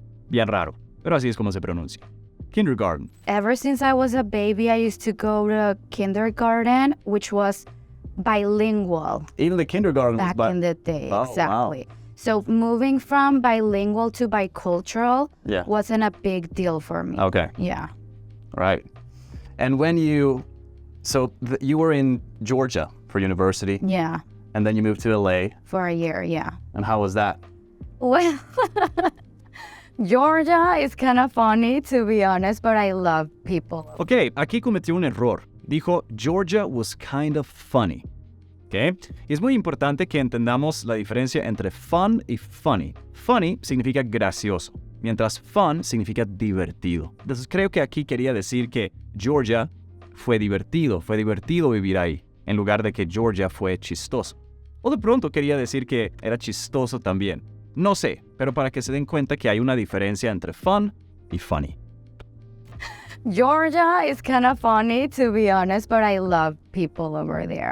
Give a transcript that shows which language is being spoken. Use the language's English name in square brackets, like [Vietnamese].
[Spanish] Bien raro, pero así es como se pronuncia. [English] Kindergarten. Ever since I was a baby, I used to go to kindergarten, which was bilingual. Even the kindergarten back was in the day. Oh, exactly. wow. So moving from bilingual to bicultural wasn't a big deal for me. Okay. Yeah. Right. And when you were in Georgia for university. Yeah. And then you moved to LA. For a year, yeah. And how was that? Well, Georgia is kind of funny, to be honest, but I love people. [Spanish] Ok, aquí cometió un error. Dijo, [English] Georgia was kind of funny. ¿Okay? [Spanish] Y es muy importante que entendamos la diferencia entre fun y funny. Funny significa gracioso, mientras fun significa divertido. Entonces creo que aquí quería decir que Georgia fue divertido vivir ahí, en lugar de que Georgia fue chistoso. O de pronto quería decir que era chistoso también. No sé, pero para que se den cuenta que hay una diferencia entre fun y funny. [English] Georgia is kind of funny, to be honest, but I love people over there.